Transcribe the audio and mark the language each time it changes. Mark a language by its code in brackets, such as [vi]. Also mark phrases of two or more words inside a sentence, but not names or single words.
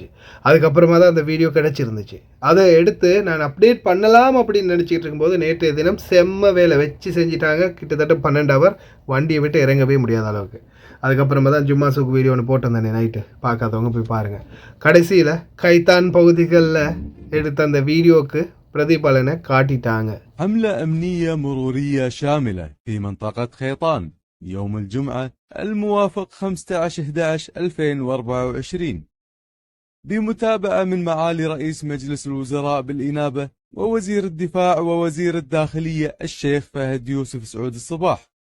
[ta] அதுக்கப்புறமா தான் அந்த வீடியோ கிடச்சிருந்துச்சு. அதை எடுத்து நான் அப்டேட் பண்ணலாம் அப்படின்னு நினச்சிக்கிட்டு இருக்கும்போது நேற்றைய தினம் செம்ம வேலை வச்சு செஞ்சிட்டாங்க. கிட்டத்தட்ட 12 ஹவர் வண்டியை விட்டு இறங்கவே முடியாத அளவுக்கு. அதுக்கப்புறமா தான் ஜும்மா சூக்கு வீடியோ ஒன்று போட்டிருந்தேன் நைட்டு, பார்க்காதவங்க போய் பாருங்கள். கடைசியில் கைத்தான் பகுதிகளில் எடுத்த அந்த வீடியோவுக்கு பிரதிபலனை காட்டிட்டாங்க. [ar] حملة أمنية مرورية شاملة في منطقة خيطان يوم الجمعة الموافق 15/11/2024 بمتابعة من معالي رئيس مجلس الوزراء بالإنابة ووزير الدفاع ووزير الداخلية الشيخ فهد يوسف سعود الصباح.